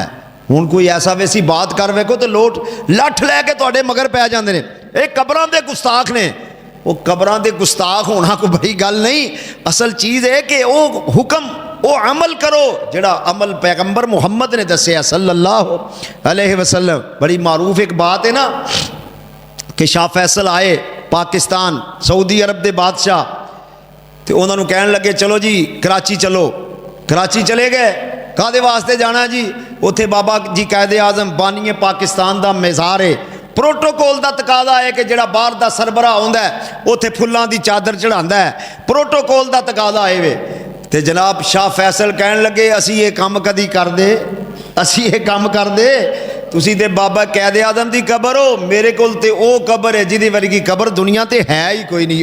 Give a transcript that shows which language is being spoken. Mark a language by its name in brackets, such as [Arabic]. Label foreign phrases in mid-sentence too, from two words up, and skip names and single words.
[Punjabi] ਹੁਣ ਕੋਈ ਐਸਾ ਵੈਸੀ ਬਾਤ ਕਰ ਵੇਖੋ ਤੋ ਲੋਟ ਲੱਠ ਲੈਕੇ ਤੁਹਾਡੇ ਮਗਰ ਪੈ ਜਾਂਦੇ ਨੇ ਯੇ ਕਬਰਾਂ ਦੇ ਗੁਸਤਾਖ਼ ਨੇ। ਵੋ ਕਬਰਾਂ ਦੇ ਗੁਸਤਾਖ਼ ਹੋਣਾ ਕੋਈ ਬੜੀ ਗੱਲ ਨਹੀਂ ਅਸਲ ਚੀਜ਼ ਹੈ ਕਿ ਵੋ ਹੁਕਮ ਵੋ ਅਮਲ ਕਰੋ ਜਿਹੜਾ ਅਮਲ ਪੈਗ਼ੰਬਰ ਮੁਹੰਮਦ ਨੇ ਦੱਸਿਆ [Arabic] صلى الله عليه وسلم. [Urdu] بڑی معروف ایک بات ہے نا کہ شاہ فیصل آئے پاکستان، سعودی عرب کے بادشاہ، تو انہوں نے کہن لگے چلو جی کراچی چلو. [Punjabi] ਕਰਾਚੀ ਚਲੇ ਗਏ, ਕਾਹਦੇ ਵਾਸਤੇ ਜਾਣਾ ਜੀ? ਉੱਥੇ ਬਾਬਾ ਜੀ ਕਾਇਦੇ ਆਜ਼ਮ ਬਾਨੀਏ ਪਾਕਿਸਤਾਨ ਕਾ ਮਜ਼ਾਰ ਹੈ। ਪ੍ਰੋਟੋਕੋਲ ਕਾ ਤਕਾਜ਼ਾ ਹੈ ਕਿ ਜਿਹੜਾ ਬਾਹਰ ਕਾ ਸਰਬਰਾਹ ਆਉਂਦਾ ਹੈ ਉੱਥੇ ਫੁੱਲਾਂ ਦੀ ਚਾਦਰ ਚੜ੍ਹਾਂਦਾ ਹੈ, ਪ੍ਰੋਟੋਕੋਲ ਕਾ ਤਕਾਜ਼ਾ ਹੈ ਵੇ। ਤੋ ਜਨਾਬ ਸ਼ਾਹ ਫ਼ੈਸਲ ਕਹਿਣ ਲੱਗੇ ਅਸੀ ਯੇ ਕਾਮ ਕਦੀ ਕਰ ਦੇ, ਅਸੀ ਯੇ ਕਾਮ ਕਰ ਦੇ। ਤੁਸੀ ਤੇ ਬਾਬਾ ਕਾਇਦੇ ਆਜ਼ਮ ਕੀ ਕਬਰ ਹੋ, ਮੇਰੇ ਕੋਲ ਤੇ ਓ ਕਬਰ ਹੈ ਜਿਹਦੀ ਵਰਗੀ ਕਬਰ ਦੁਨੀਆ ਤੇ ਹੈ ਹੀ ਕੋਈ ਨਹੀਂ।